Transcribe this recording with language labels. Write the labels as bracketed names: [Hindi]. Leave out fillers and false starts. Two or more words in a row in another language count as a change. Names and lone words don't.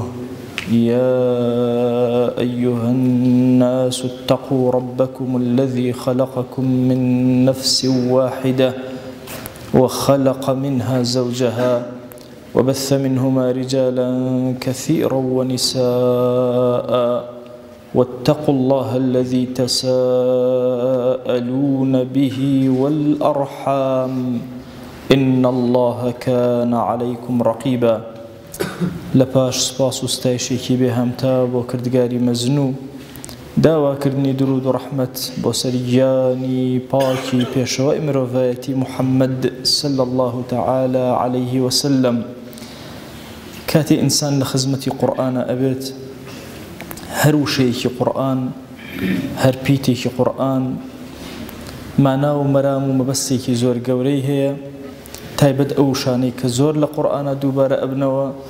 [Arabic] يا أيها الناس اتقوا ربكم الذي خلقكم من نفس واحدة وخلق منها زوجها وبث منهما رجالا كثيرا ونساء، واتقوا الله الذي تساءلون به والأرحام إن الله كان عليكم رقيبا. [Central Kurdish] لپاش سپاس و ستایشێکی بێهەمتا بۆ کردگاری مەزنوو، داواکردنی درود و ڕەحمەت بۆ سەرگیانی پاکی پێشەوای مرۆڤایەتی محەممەد [Arabic] صلی الله تعالى عليه وسلم. [Central Kurdish] کاتێ ئینسان لە خزمەتی قورئانە ئەبێت، هەر وشەیەکی قورئان، هەر پیتێکی قورئان مانا و مەرام و مەبەستێکی زۆر گەورەی هەیە، تایبەت ئەو شانەی کە زۆر لە قورئانە دووبارە ئەبنەوە.